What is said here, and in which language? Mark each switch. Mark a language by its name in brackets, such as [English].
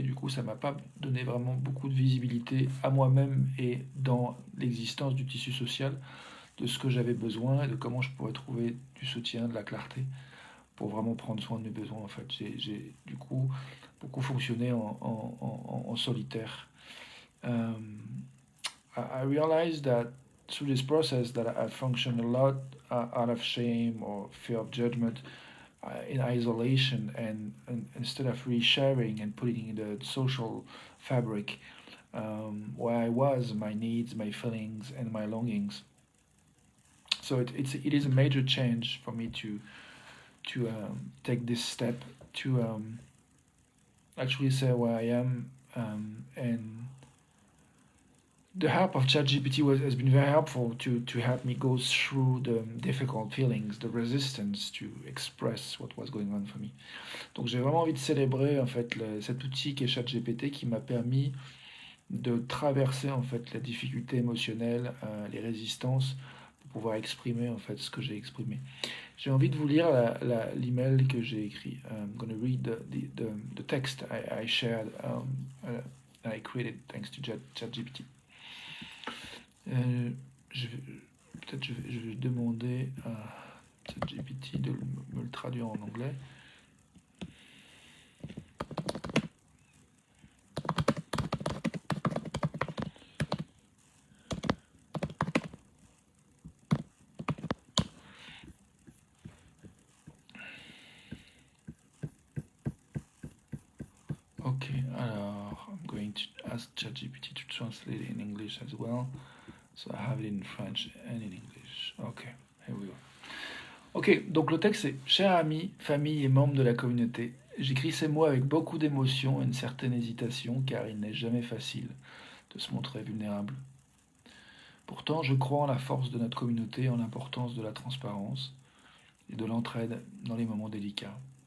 [French] Du coup, ça m'a pas donné vraiment beaucoup de visibilité à moi-même et dans l'existence du tissu social, de ce que j'avais besoin et de comment je pourrais trouver du soutien, de la clarté pour vraiment prendre soin de mes besoins. En fait, j'ai du coup beaucoup fonctionné en solitaire. [English] I realized that through this process that I functioned a lot out of shame or fear of judgment, in isolation, and instead of resharing and putting in the social fabric where I was, my needs, my feelings, and my longings. So it is a major change for me to take this step to actually say where I am, and the help of ChatGPT has been very helpful to help me go through the difficult feelings, the resistance to express what was going on for me. [French] Donc j'ai vraiment envie de célébrer en fait cet outil qui est ChatGPT qui m'a permis de traverser en fait la difficulté émotionnelle, les résistances pour pouvoir exprimer en fait ce que j'ai exprimé. J'ai envie de vous lire l'email que j'ai écrit. [English] I'm going to read the text I shared, I created thanks to ChatGPT. [French] Peut-être je vais demander à ChatGPT de me le traduire en anglais. [English] Ok, alors I'm going to ask ChatGPT to translate it in English as well. So I have it in French and in English. Ok, here we go. [French] Ok, donc le texte c'est: Chers amis, famille et membres de la communauté, j'écris ces mots avec beaucoup d'émotion et une certaine hésitation car il n'est jamais facile de se montrer vulnérable. Pourtant, je crois en la force de notre communauté et en l'importance de la transparence et de l'entraide dans les moments délicats.